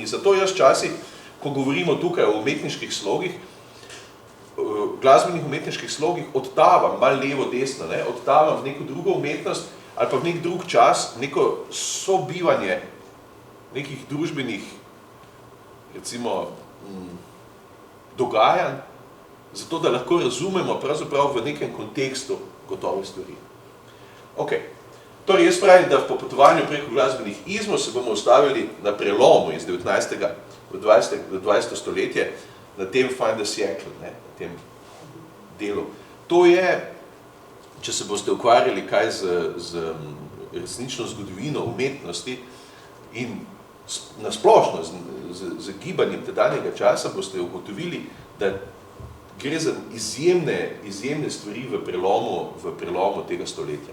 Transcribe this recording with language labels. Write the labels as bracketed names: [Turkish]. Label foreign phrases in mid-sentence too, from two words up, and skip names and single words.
[Slovenian] Zato jaz včasih, ko govorimo tukaj o umetniških slogih, glasbenih umetniških slogih, odtavam malo levo, desno, ne, odtavam v neko drugo umetnost ali pa v nek drug čas, neko sobivanje nekih družbenih, recimo, dogajanj, zato da lahko razumemo pravzaprav v nekem kontekstu gotove stvari. Ok, torej jaz pravim, da v popotovanju preko glasbenih izmov se bomo ustavili na prelomu iz 19. v 20. stoletje, na tem [French] fin de siècle, [Slovenian] ne, na tem delu. To je, če se boste ukvarjali kaj z resnično zgodovino umetnosti in nasplošno z gibanjem tedanjega časa, boste ugotovili, da gre za izjemne stvari v prelomu tega stoletja.